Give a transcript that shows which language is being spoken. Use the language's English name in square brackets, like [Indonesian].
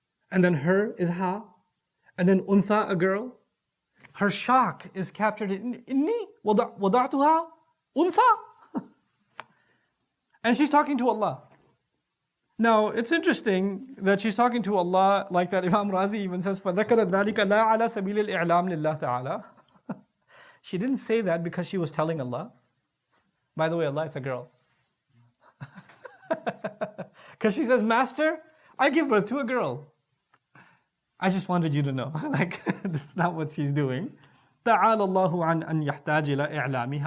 [English] And then her is ha. And then untha, a girl. Her shock is captured in [Arabic] inni wada'tuha untha. [English] And she's talking to Allah. Now, it's interesting that she's talking to Allah like that. Imam Razi even says, [Arabic] فَذَكَرَتْ ذَلِكَ لَا عَلَى سَبِيلِ الْإِعْلَامِ لِلَّهِ تَعَالَى. [English] She didn't say that because she was telling Allah. By the way, Allah, it's a girl. Because she says, Master, I give birth to a girl. I just wanted you to know. Like, that's not what she's doing. [Arabic] تَعَالَ اللَّهُ عَنْ أَنْ يَحْتَاجِ إِلَى إِعْلَامِهَا.